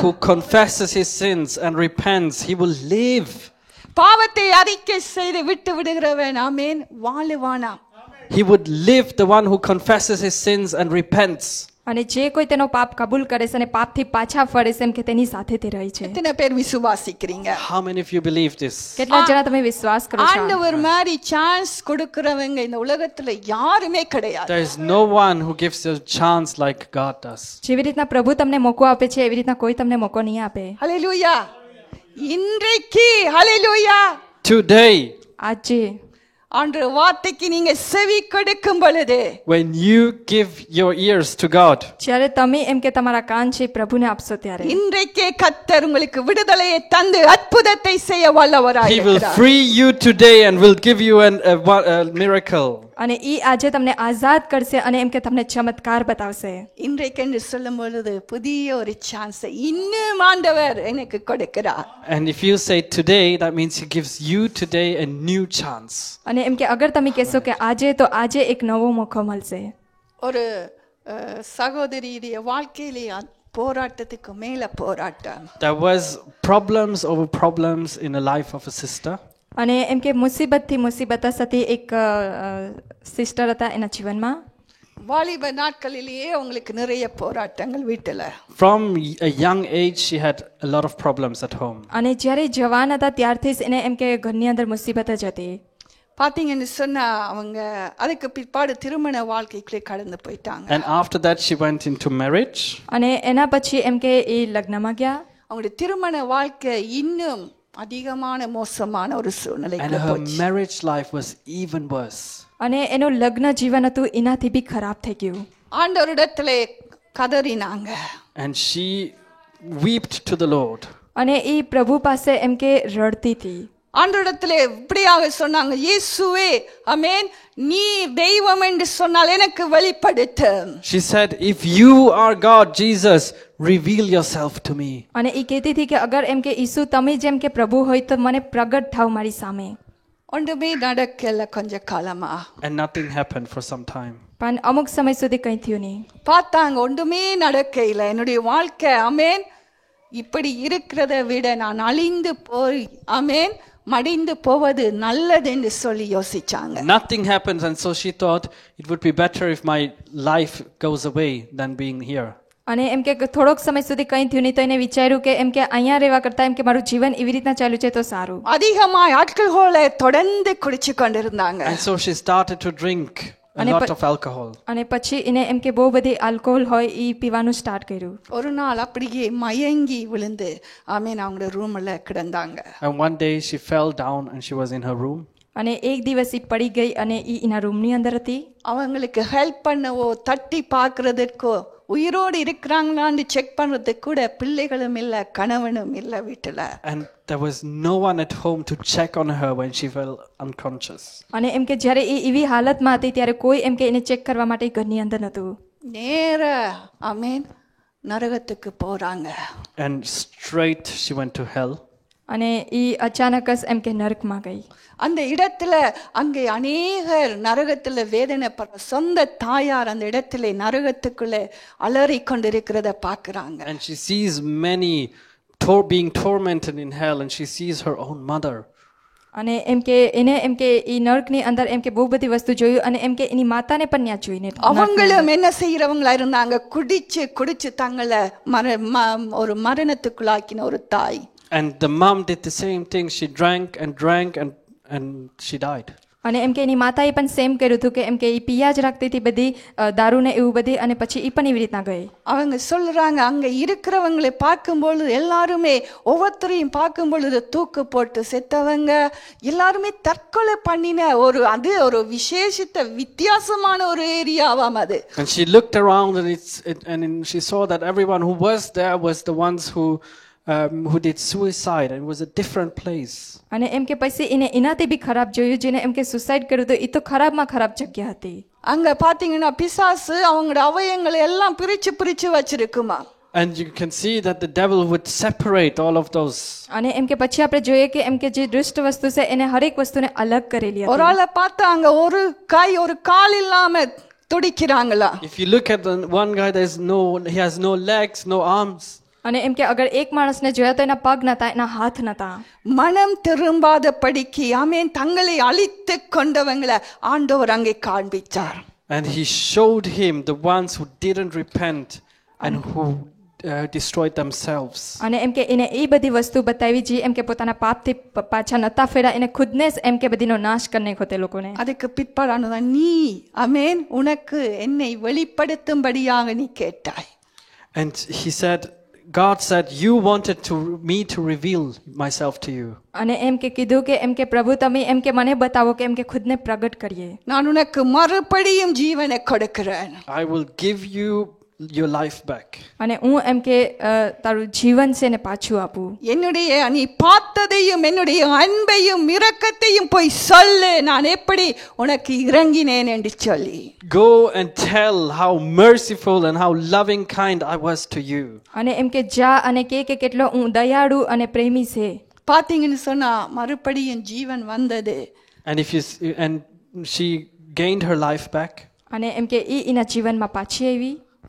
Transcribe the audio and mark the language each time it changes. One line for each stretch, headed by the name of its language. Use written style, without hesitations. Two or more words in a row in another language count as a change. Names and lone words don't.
English: who confesses his sins and repents, he will live.
Tamil: பாவத்தை அறிக்கை செய்து விட்டு விடுகிறவன் ஆமென் வாழுவானா.
English: He would live, the one who confesses his sins and repents.
Gujarati: અને જે કોઈ તેનો પાપ કબૂલ કરે છે અને પાપથી પાછા ફરે છે એમ કે તેની સાથે તે રહે છે.
Tamil: எத்தனை பேர் விசுவாசிக்கிறீங்க?
English: How many of you believe this?
Gujarati: કેટલા જણા તમે વિશ્વાસ કરો છો?
Tamil: ஆண்டவர் மாதிரி சான்ஸ் கொடுக்கிறவங்க இந்த உலகத்துல யாருமே கிடையாது.
English: There is no one who gives you a chance like God does.
Gujarati: જેવી રીતના પ્રભુ તમને મોકો આપે છે એવી રીતના કોઈ તમને મોકો નહીં આપે.
Tamil: ஹல்லேலூயா. இன்றைக்கு ஹல்லேலூயா.
English: Today,
Gujarati: આજે
Tamil: ஆண்டவர் வார்த்தைக்கு நீங்க செவி கொடுக்கும் பொழுது,
English: when you give your ears to God,
Gujarati: જ્યારે તમે એમ કે તમારા કાન છે પ્રભુને આપશો ત્યારે
Tamil: இன்றைக்கே கர்த்தர் உங்களுக்கு விடுதலையை தந்து அற்புதத்தை செய்ய வல்லவராய்
English: he will
Tamil: இருக்கிறார்.
English: free you today and will give you a miracle.
Gujarati: અને ઈ આજે તમને આઝાદ કરશે અને એમ કે તમને ચમત્કાર બતાવશે.
Tamil: இன்றைக்கு என்று சொல்லும் பொழுது புதிய ஒரு சான்ஸ் இன்னும் ஆண்டவர் எனக்கு கொடுக்கிறார்.
English: And if you say today, that means he gives you today a new chance.
Gujarati: અને એમ કે અગર તમે કહેશો કે આજે તો આજે એક નવો મોકો મળશે.
Tamil: ஒரு சகோதரியுடைய வாழ்க்கையிலே போராட்டத்துக்கு மேல போராட்டம்.
English: There was problems over problems in the life of a sister.
Gujarati: અને એમ કે મુસીબતથી મુસીબત હતી એક સિસ્ટર હતા એના જીવનમાં.
Tamil: வாலிப நாட்களிலேயே உங்களுக்கு நிறைய போராட்டங்கள் வீட்டுல.
English: From a young age, she had a lot of problems at home.
Gujarati: અને જ્યારે જવાન હતા ત્યારથી જ એને એમ કે ઘરની અંદર મુસીબત જ હતી.
Tamil: பாத்தீங்கன்னு சொன்னா அவங்க அதுக்கு பிற்பாடு திருமண வாழ்க்கைக்குள்ளே கடந்து போயிட்டாங்க.
English: And after that, she went into marriage.
Gujarati: અને એના પછી એમ કે એ લગ્નમાં ગયા.
Tamil: அவங்களுடைய திருமண வாழ்க்கை இன்னும் அதிகமான மோசமான ஒரு
English: And
Tamil: சூழ்நிலைக்கு
English: her
Tamil: போச்சு.
English: marriage life was even worse.
Gujarati: અને એનું લગ્ન જીવન હતું એનાથી બી ખરાબ થઈ ગયું.
Tamil: ஆண்டவரிடத்திலே கதறினாங்க.
English: And she wept to the Lord.
Gujarati: અને એ પ્રભુ પાસે એમ કે રડતી હતી.
Tamil: ஆண்டவரிடத்திலே இப்படியாக சொன்னாங்க, இயேசுவே ஆமென், நீ தெய்வம் என்று சொன்னால் எனக்கு வெளிப்படுத்து.
English: She said, if you are God, Jesus, reveal yourself to me.
Gujarati: અને એ કહેતી હતી કે અગર એમ કે ઈસુ તમે જેમ કે પ્રભુ હોય તો મને પ્રગટ થાવ મારી સામે.
Tamil: ஒன்றுமே நடக்கல கொஞ்ச காலமா.
English: And nothing happened for some time.
Gujarati: પણ અમુક સમય સુધી કંઈ થયું નહીં.
Tamil: பார்த்தாங்க ஒன்றுமே நடக்கையில, என்னுடைய வாழ்க்கை ஆமென் இப்படி இருக்கிறத விட நான் அழிந்து போய் ஆமென் மடிந்து போவது நல்லது என்று சொல்லி யோசிச்சாங்க.
English: Nothing happens, and so she thought it would be better if my life goes away than being here.
Gujarati: અને એમ કે થોડોક સમય સુધી કંઈ થયું નહીં તો એને વિચાર્યું કે એમ કે અહીંયા રહેવા કરતાં એમ કે મારું જીવન એવી રીતના ચાલ્યું છે તો સારું.
Tamil: அதிகமாய் ஆல்கஹாலை தொடர்ந்து குடிச்சு கொண்டிருந்தாங்க.
English: And so she started to drink a lot of alcohol.
Gujarati: અને પછી એને એમ કે બહુ બધી આલ્કોહોલ હોય એ પીવાનું સ્ટાર્ટ કર્યું.
Tamil: ஒரு நாள் அப்படியே மயங்கி விழுந்து ஆமென் அவங்களுடைய ரூம்ல கிடந்தாங்க.
English: And one day she fell down and she was in her room.
Gujarati: અને એક દિવસ એ પડી ગઈ અને એ એના રૂમની અંદર હતી.
Tamil: அவங்களுக்கு ஹெல்ப் பண்ணவோ தட்டி பார்க்கறதுக்கோ உயிரோடு இருக்கிறாங்களான்னு செக் பண்றதுக்கு கூட பிள்ளைகளும் இல்ல கணவனும் இல்ல வீட்டுல.
English: And there was no one at home to check on her when she fell unconscious.
Gujarati: અને એમ કે જ્યારે એ એવી હાલતમાં હતી ત્યારે કોઈ એમ કે એને ચેક કરવા માટે ઘરની અંદર નહોતું.
Tamil: நேர ஆமென் நரகத்துக்கு போறாங்க.
English: And straight she went to hell.
Gujarati: અને એ અચાનક જ એમ કે નરકમાં ગઈ.
Tamil: அந்த இடத்துல அங்கே அநேகர் நரகத்துல வேதனைப்படுற சொந்த தாயார் அந்த இடத்துல நரகத்துக்குள்ளே அலறி கொண்டிருக்கிறத பார்க்கறாங்க.
English: And she sees many being tormented in hell, and she sees her own mother.
Gujarati: અને એમ કે એને એમ કે એ નરકની અંદર એમ કે બહુ બધી વસ્તુ જોયું અને એમ કે એની માતાને પણ ત્યાં જોઈને
Tamil: அவங்களும் என்ன செய்யறவங்களா இருந்தாங்க, குடிச்சு குடிச்சு தங்களை ஒரு மரணத்துக்குள்ளாக்கின ஒரு தாய்.
English: And the mom did the same thing. She drank and drank and she died.
Gujarati: અને એમ કે એની માતાએ પણ સેમ કર્યું હતું કે એમ કે એ પિયા જ રાખતી હતી બધી દારૂને એવું બધી અને પછી એ પણ એવી રીતના ગઈ.
Tamil: அவங்க சொல்றாங்க அங்க இருக்கிறவங்களை பார்க்கும்போது எல்லாருமே ஒவ்வொருத்தரையும் பார்க்கும்பொழுது தூக்கு போட்டு செத்தவங்க எல்லாருமே தற்கொலை பண்ணின ஒரு விசேஷித்த வித்தியாசமான ஒரு ஏரியாவாம் அது.
English: And she looked around and she saw that everyone who was there was the ones who did suicide, and it was a different place.
Gujarati: અને એમ કે પછી એને એનાથી બી ખરાબ જોયું જેને એમ કે સુસાઇડ કર્યું તો એ તો ખરાબમાં ખરાબ જગ્યા હતી.
Tamil: அங்க பாத்தீங்கன்னா பிசாசு அவங்களோட அவயங்களை எல்லாம் பிரிச்சு பிரிச்சு வச்சிருக்குமா.
English: And you can see that the devil would separate all of those.
Gujarati: અને એમ કે પછી આપણે જોઈએ કે એમ કે જે દુષ્ટ વસ્તુ છે એને હરેક વસ્તુને અલગ કરેલી હતી.
Tamil: ஒரு ஆளை பார்த்தா அங்க ஒரு கை ஒரு கால் இல்லாம துடிக்கிறாங்களா.
English: If you look at the one guy, he has no legs, no arms.
Gujarati: અને એમ કે અગર એક માણસને જોયા તો એના પગ નતા, એના હાથ નતા.
Tamil: மனம் திரும்பாத படிக்கு ஆமென் தங்களை அழித்து கொண்டவங்களை ஆண்டவர் அங்கே காண்பிச்சார்.
English: And he showed him the ones who didn't repent and who destroyed themselves.
Gujarati: અને એમ કે એને એ બધી વસ્તુ બતાવી જે એમ કે પોતાના પાપથી પાછા નતા ફેરા એને ખુદને જ એમ કે બધીનો નાશ કરી નાખ્યો તે લોકોને.
Tamil: அதுக்கு பிற்பாடானதான் நீ ஆமென் உனக்கு என்னை வெளிப்படுத்தும்படியாக நீ கேட்டாய்.
English: And God said, you wanted me to reveal myself to you.
Gujarati: અને એમ કે કીધું કે એમ કે પ્રભુ તમે એમ કે મને બતાવો કે એમ કે ખુદને પ્રગટ કરીએ.
Tamil: நான் உனக்கு மறுபடியும் ஜீவனை கொடுக்கிறேன்.
English: I will give you your life back.
Gujarati: અને હું એમ કે તારું જીવન છે ને પાછું આપું.
Tamil: என்னுடைய நீ பார்த்ததையும் என்னுடைய அன்பையும் இரக்கத்தையும் போய் சொல்லு, நான் எப்படி உனக்கு இறங்கினேன் என்று சொல்லி.
English: Go and tell how merciful and how loving kind I was to you.
Gujarati: અને એમ કે જા અને કે કેટલો હું દયાળુ અને પ્રેમી છે.
Tamil: பாத்தீங்கன்னு சொன்னா மறுபடியும் ஜீவன் வந்தது.
English: And she gained her life back.
Gujarati: અને એમ કે એના જીવનમાં પાછી આવી.